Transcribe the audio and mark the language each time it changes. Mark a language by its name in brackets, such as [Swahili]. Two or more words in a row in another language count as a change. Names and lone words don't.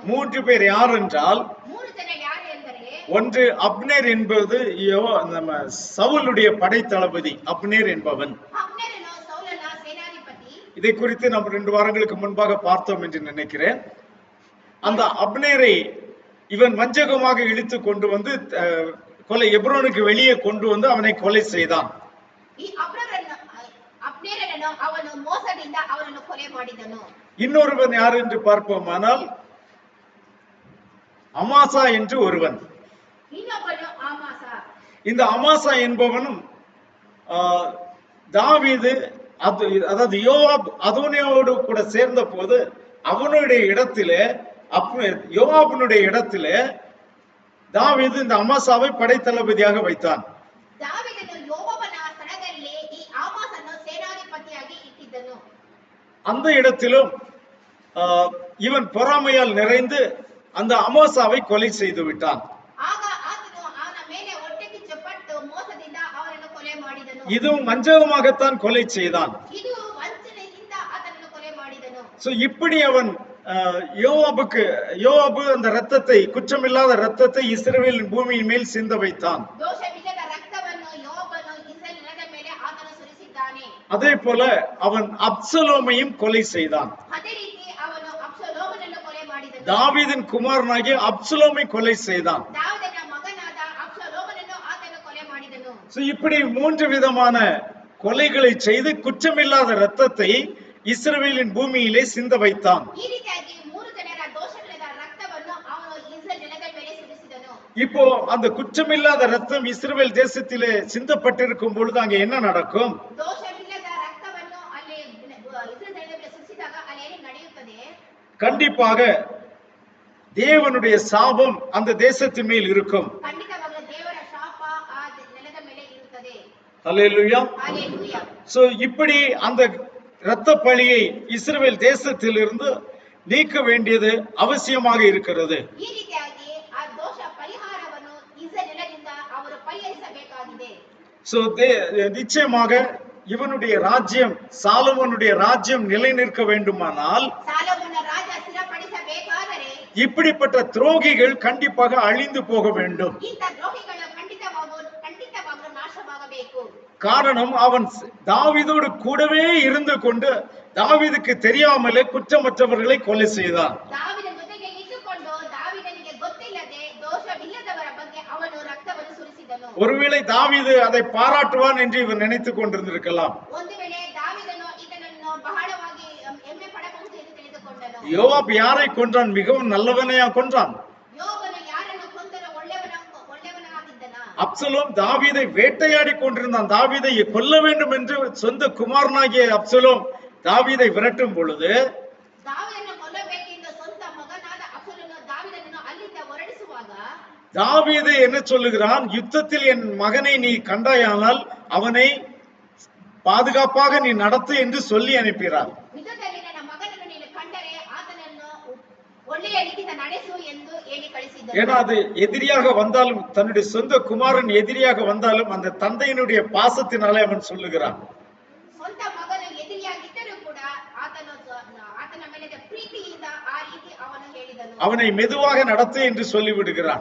[Tamil] 3 பேர் யார் என்றால், [Kannada] 3 ಜನ ಯಾರು ಎಂದರೆ, [Tamil] ஒன்று அப்னேர் என்பது நம்ம சவுலுடைய படைத்தளபதி அப்னேர் என்பவன். [Kannada] ಅಬ್ನೇರನು ಸೌಲನ ಸೇನಾಧಿಪತಿ. [Tamil] இதை குறித்து நாம் 2 வாரங்களுக்கு முன்பாக பார்த்தோம் என்று நினைக்கிறேன். அந்த அப்னேரை இவன் வஞ்சகமாக இழுத்து கொண்டு வந்து எப்ரோனுக்கு வெளியே கொண்டு வந்து அவனை கொலை செய்தான். [Kannada] ಈ ಅಬ್ನೇರನನ್ನು ಅವನು ಮೋಸದಿಂದ ಅವನನ್ನು ಕೊಲೆ ಮಾಡಿದನು. [Tamil] இன்னொருவன் யார் என்று பார்ப்போமானால், அமாசா என்று ஒருவன். [Kannada] ಇನ್ನೊಬ್ಬನು ಆಮಾಸ. [Tamil] இந்த அமாசா என்பவனும் தாவீது அதாவது யோவாப் அதோனியாவோடு கூட சேர்ந்த போது அவனுடைய இடத்திலே யோவாபினுடைய இடத்திலே தாவீது இந்த அமாசாவை படைத்தளபதியாக வைத்தான். [Kannada] ದಾವೀದನು ಯೋಬನ ಸ್ಥಳದಲ್ಲಿ ಈ ಆಮಾಸನ್ನು ಸೇನಾಧಿಪತಿಯಾಗಿ ಇಟ್ಟಿದ್ದನು. [Tamil] அந்த இடத்திலும் இவன் பொறாமையால் நிறைந்து அந்த அமாசாவை கொலை செய்து விட்டான். [Kannada] ಆಗ ಆತನು ಅವನ ಮೇಲೆ ಹೊಟ್ಟೆ ಕಿಚ್ಚುಪಟ್ಟು ಮೋಸದಿಂದ ಅವನನ್ನು ಕೊಲೆ ಮಾಡಿದನು. [Tamil] இதுவும் வஞ்சகமாகத்தான் கொலை செய்தான். [Kannada] ಇದು ವಂಚನೆಯಿಂದ ಆತನನ್ನು ಕೊಲೆ ಮಾಡಿದನು. [Tamil] சோ இப்படி அவன் யோவாபு அந்த ரத்தத்தை, குற்றமில்லாத ரத்தத்தை இஸ்ரவேலின் பூமியின் மேல் சிந்த வைத்தான். [Kannada] ದೋಷವಿಲ್ಲದ ರಕ್ತವನ್ನು ಯೋಬನು ಇಸ್ರಾಯೇಲ್ ನೆಲದ ಮೇಲೆ ಆತನು ಸುರಿಸಿದ್ದಾನೆ. [Tamil] அதே போல அவன் அப்சலோமையும் கொலை செய்தான். [Kannada] ಅದೇ ರೀತಿ ಅವನು ಅಬ್ಸಲೋಮನನ್ನು ಕೊಲೆ ಮಾಡಿದನು. [Tamil] தாவீதின் குமாரனாகிய அப்சலோமை கொலை செய்தான். [Kannada] ದಾವೀದನ ಮಗನಾದ ಅಬ್ಸಲೋಮನನ್ನು ಆತನು ಕೊಲೆ ಮಾಡಿದನು. [Tamil] சோ இப்படி 3 விதமான கொலைகளை செய்து குற்றமில்லாத ரத்தத்தை இஸ்ரவேலின் பூமியிலே சிந்த வைத்தான். [Kannada] ಈ ರೀತಿಯಾಗಿ 3 ಜನರ ದೋಷವಿಲ್ಲದ ರಕ್ತವನ್ನು ಅವನು ಇಸ್ರಾಯೇಲ್ ನೆಲದ ಮೇಲೆ ಸುರಿಸಿದನು. [Tamil] இப்போ அந்த குற்றமில்லாத ரத்தம் இஸ்ரவேல் தேசத்திலே சிந்தப்பட்டிருக்கும் பொழுது அங்க என்ன நடக்கும்? [Kannada] ದೋಷವಿಲ್ಲದ ರಕ್ತವನ್ನು ಅಲ್ಲಿ ಇಸ್ರಾಯೇಲ್ ನೆಲದ ಮೇಲೆ ಸುರಿಸಿದಾಗ ಅಲ್ಲಿ ಏನು ನಡೆಯುತ್ತದೆ? [Tamil] கண்டிப்பாக தேவனுடைய சாபம் அந்த தேசத்தின் மேல் இருக்கும். [Kannada] ಖಂಡಿತವಾಗಲೂ ದೇವರ ಶಾಪ ಆ ನೆಲದ ಮೇಲೆ ಇರುತ್ತದೆ. [Tamil] ஹல்லேலூயா. [Kannada] ಹಲ್ಲೆಲೂಯಾ. [Tamil] சோ இப்படி அந்த இரத்த பழியை இஸ்ரவேல் தேசத்திலிருந்து நீக்க வேண்டியது அவசியமாக இருக்கிறது. [Kannada] ಈ ರೀತಿಯಾಗಿ ಆ ದೋಷ ಪರಿಹಾರವನ್ನು ಇಸ್ರಾಯೇಲ್ ನೆಲದಿಂದ ಅವರು ಪರಿಹರಿಸಬೇಕಾಗಿದೆ. [Tamil] சோ நிச்சயமாக இவனுடைய ராஜ்யம், சாலமோனுடைய ராஜ்யம் நிலை நிற்க வேண்டுமானால் [Kannada] ಸಾಲೋಮನ ರಾಜ ಸ್ಥಿರಪಡಿಸಬೇಕಾದರೆ [Tamil] இப்படிப்பட்ட துரோகிகள் கண்டிப்பாக அழிந்து போக வேண்டும். [Kannada] ಇಂಥ ದ್ರೋಹಿಗಳು ಖಂಡಿತವಾಗಲೂ ನಾಶವಾಗಬೇಕು. [Tamil] காரணம் அவன் தாவீதோடு கூடவே இருந்து கொண்டு தாவீதுக்கு தெரியாமலே குற்றமற்றவர்களை கொலை செய்தான். [Kannada] ದಾವೀದನ ಜೊತೆಗೆ ಇದ್ದುಕೊಂಡು ದಾವೀದನಿಗೆ ಗೊತ್ತಿಲ್ಲದೆ ದೋಷವಿಲ್ಲದವರ ಬಗ್ಗೆ ಅವನು ರಕ್ತವನ್ನು ಸುರಿಸಿದನು. [Tamil] ஒருவேளை தாவீது அதை பாராட்டுவான் என்று இவன் நினைத்துக் கொண்டிருந்திருக்கலாம். [Kannada] ಒಂದು ವೇಳೆ ದಾವೀದನು ಇದನ್ನು ಬಹಳವಾಗಿ ಹೆಮ್ಮೆ ಪಡಬಹುದು ಎಂದು ತಿಳಿದುಕೊಂಡನು. [Tamil] யோவாப் யாரை கொன்றான்? மிகவும் நல்லவனையா கொன்றான்? [Kannada] ಯೋಬನು ಯಾರನ್ನು ಕೊಂದನು? ಒಳ್ಳೆಯವನಾಗಿದ್ದನ. [Tamil] அப்சலோம் தாவீதை வேட்டையாடி கொண்டிருந்தான். தாவீதை கொல்ல வேண்டும் என்று சொந்த குமாரனாகிய அப்சலோம் தாவீதை விரட்டும் பொழுது [Kannada] ದಾವೀದನನ್ನು ಕೊಲ್ಲಬೇಕೆಂದು ಸ್ವಂತ ಮಗನಾದ ಅಬ್ಸಲೋಮನು ದಾವೀದನನ್ನು ಅಲ್ಲಿಂದ ಹೊರಡಿಸುವಾಗ [Tamil] தாவீது என்ன சொல்லுகிறான்? யுத்தத்தில் என் மகனை நீ கண்டாயானால் அவனை பாதுகாப்பாக நீ நடத்து என்று சொல்லி அனுப்பினார். [Kannada] ಯುದ್ಧದಲ್ಲಿ ನನ್ನ ಮಗನನ್ನು ನೀನು ಕಂಡರೆ ಆತನನ್ನು ಒಳ್ಳೆಯ ರೀತಿಯಿಂದ ನಡೆಸು ಎಂದು ಹೇಳಿ ಕಳಿಸಿದ್ದನು. [Tamil] ஏன்னா அது எதிரியாக வந்தாலும், தன்னுடைய சொந்த குமாரன் எதிரியாக வந்தாலும் அந்த தந்தையினுடைய பாசத்தினாலே அவன் சொல்லுகிறான். [Kannada] ಸ್ವಂತ ಮಗನು ಎದುರಿಯಾಗಿದ್ದರೂ ಕೂಡ ಆತನ ಮೇಲೆ ಪ್ರೀತಿಯಿಂದ ಆ ರೀತಿ ಅವನು ಹೇಳಿದನು. [Tamil] அவனை மெதுவாக நடத்து என்று சொல்லி விடுகிறான்.